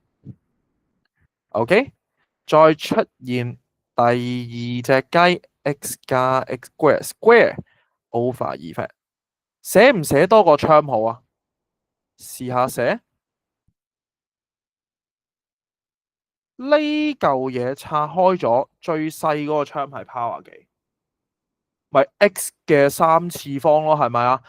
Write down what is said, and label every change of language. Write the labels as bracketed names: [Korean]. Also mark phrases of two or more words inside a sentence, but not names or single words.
[Cantonese] ，OK， 再出現第二隻雞 x 加 x [English] square square over 2， [Cantonese] 寫唔寫多個 term 好啊？試下寫呢嚿嘢拆開咗，最細嗰個 term 係 power 幾？咪 x 嘅3次方咯，係咪啊？